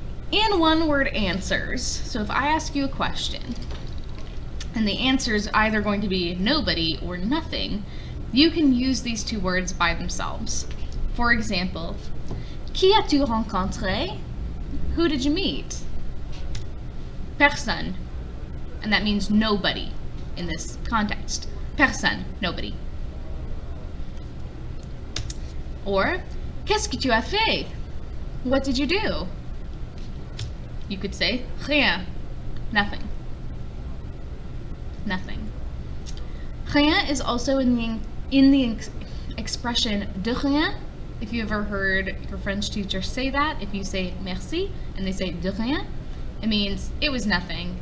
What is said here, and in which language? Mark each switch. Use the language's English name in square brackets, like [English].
[English] In one-word answers, so if I ask you a question, and the answer is either going to be nobody or nothing, you can use these two words by themselves. For example, [French] qui as-tu rencontré? [English] Who did you meet? Personne. And that means nobody in this context. Personne, nobody. [French] Or, qu'est-ce que tu as fait? [English] What did you do? You could say, rien, nothing. Nothing. Rien is also in the expression de rien. If you ever heard your French teacher say that, if you say merci and they say de rien, it means it was nothing.